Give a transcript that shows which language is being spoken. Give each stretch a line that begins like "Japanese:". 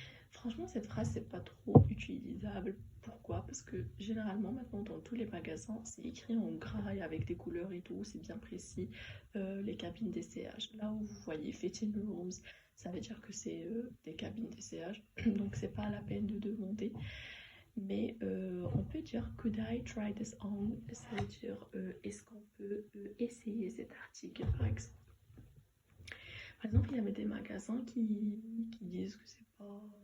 French: Franchement, cette phrase, c'est pas trop utilisable. Pourquoi? Parce que généralement, maintenant, dans tous les magasins, c'est écrit en gras et avec des couleurs et tout, c'est bien précis. Les cabines d'essayage. Là où vous voyez
English: fitting rooms,
French: ça veut dire que c'est des cabines d'essayage. Donc, c'est pas la peine de demander. Mais on peut dire
English: could I try this on?
French: Ça veut dire est-ce qu'on peut essayer cet article, par exemple. Par exemple, il y avait des magasins qui disent que c'est pas.